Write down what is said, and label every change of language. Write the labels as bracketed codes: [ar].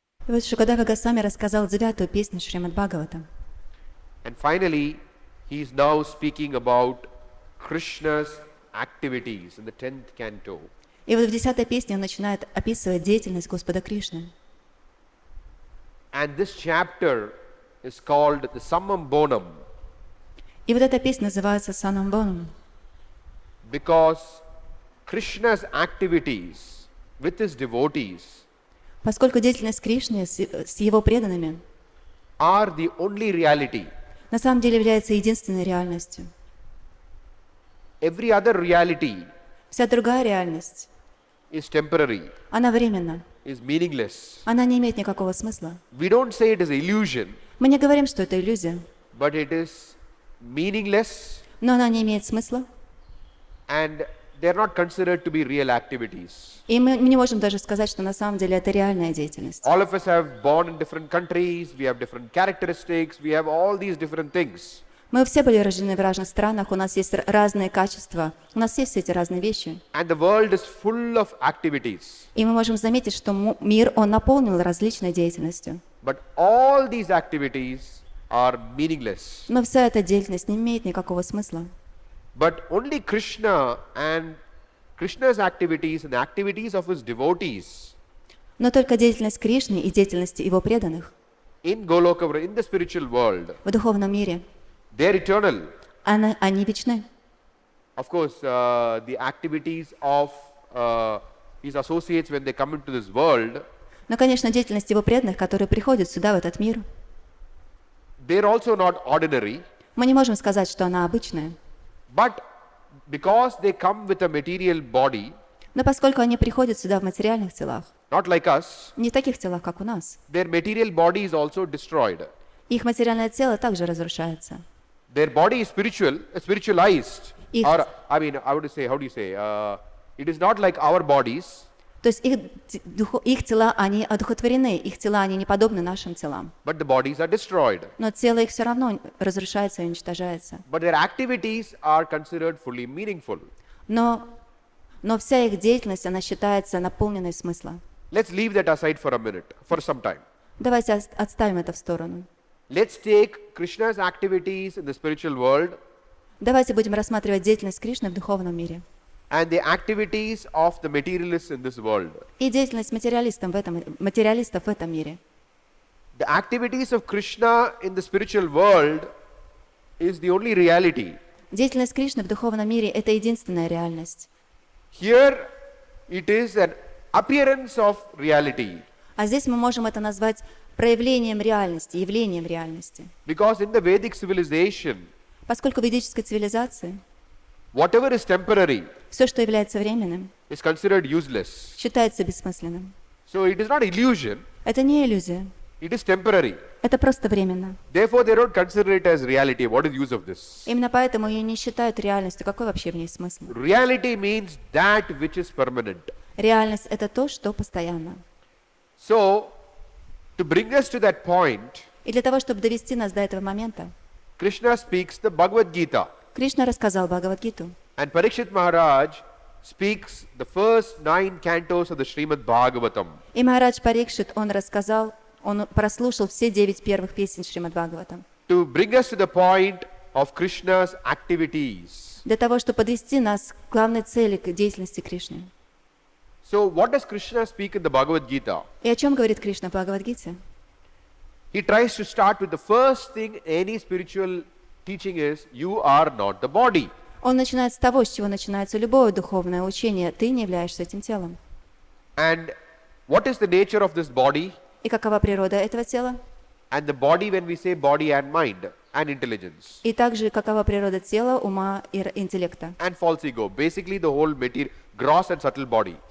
[ru] И вот Шукадева Госвами рассказал 9-ю песню Шримад Бхагаватам. [en] And finally, he is now speaking about Krishna's activities in the 10th canto. [ru] И вот в 10-й песне он начинает описывать деятельность Господа Кришны. [en] And this chapter is called the Summum Bonum. [ru] И вот эта песня называется Санам Боном, [en] Because Krishna's activities with his devotees [ru] поскольку деятельность Кришны с его преданными [en] are the only reality. [ru] на самом деле является единственной реальностью. [en] Every other reality [ru] Вся другая реальность, [en] is temporary, [ru] она временна, [en] is meaningless. [ru] она не имеет никакого смысла. [en] We don't say it is illusion, [ru] Мы не говорим, что это иллюзия, [en] but it is meaningless [ru] но она не имеет смысла, [en] and they are not considered to be real activities. [ru] и мы не можем даже сказать, что на самом деле это реальная деятельность. [en] All of us have born in different countries, we have different characteristics, we have all these different things. [ru] Мы все были рождены в разных странах, у нас есть разные качества, у нас есть все эти разные вещи. [en] And the world is full of activities. [ru] И мы можем заметить, что мир, он наполнен различной деятельностью. [en] But all these activities are meaningless. [ru] Но вся эта деятельность не имеет никакого смысла. [en] But only Krishna and Krishna's activities and the activities of his devotees [ru] Но только деятельность Кришны и деятельность его преданных [en] in Goloka, in the spiritual world, [ru] в духовном мире, [en] they are eternal. [ru] они вечны. [en] Of course, the activities of his associates when they come into this world, [ru] Но, конечно, деятельность его преданных, которые приходят сюда, в этот мир, [en] they are also not ordinary. [ru] мы не можем сказать, что она обычная. [en] But because they come with a material body, [ru] Но поскольку они приходят сюда в материальных телах, [en] not like us, [ru] не в таких телах, как у нас, [en] their material body is also destroyed. [ru] их материальное тело также разрушается. [en] Their body is spiritualized. [ru] Их- [en] Or, I mean, I would say, how do you say? It is not like our bodies, [ru] То есть их тела, они одухотворены, их тела, они не подобны нашим телам. [en] but the bodies are destroyed. [ru] Но тело их все равно разрушается и уничтожается. [en] But their activities are considered fully meaningful. [ru] Но вся их деятельность, она считается наполненной смысла. [en] Let's leave that aside for a minute, for some time. [ru] Давайте отставим это в сторону. [en] Let's take Krishna's activities in the spiritual world [ru] Давайте будем рассматривать деятельность Кришны в духовном мире. [en] and the activities of the materialists in this world. [ru] И деятельность материалистов в этом мире. [en] The activities of Krishna in the spiritual world is the only reality. [ru] Деятельность Кришны в духовном мире – это единственная реальность. [en] Here it is an appearance of reality. [ru] А здесь мы можем это назвать проявлением реальности, явлением реальности. [en] Because in the Vedic civilization, [ru] Поскольку в ведической цивилизации [en] whatever is temporary [ru] все, что является временным, [en] is considered useless. [ru] считается бессмысленным. [en] So it is not illusion, [ru] Это не иллюзия, [en] it is temporary. [ru] это просто временно. [en] Therefore, they don't consider it as reality. What is the use of this? [ru] Именно поэтому ее не считают реальностью. Какой вообще в ней смысл? [en] Reality means that which is permanent. [ru] Реальность – это то, что постоянно. [en] So, to bring us to that point, [ru] И для того, чтобы довести нас до этого момента, [en] Krishna speaks the Bhagavad Gita. [ru] Кришна рассказал Бхагаватгиту. [en] And Parikshit Maharaj speaks the first 9 cantos of the Shrimad Bhagavatam. [ru] И Махарадж Парикшит, он прослушал все 9 первых песен Шримад Бхагаватам. [en] To bring us to the point of Krishna's activities. [ru] Для того, чтобы подвести нас к главной цели, к деятельности Кришны. [en] So, what does Krishna speak in the Bhagavad Gita? [ru] И о чем говорит Кришна в Бхагаватгите? [en] He tries to start with the first thing any spiritual teaching is, you are not the body. [ru] Он начинает с того, с чего начинается любое духовное учение. Ты не являешься этим телом. [en] And what is the nature of this body? [ru] И какова природа этого тела? [en] And the body, when we say body and mind and intelligence [ru] И также какова природа тела, ума и интеллекта. [en] and false ego, basically the whole material, gross and subtle body.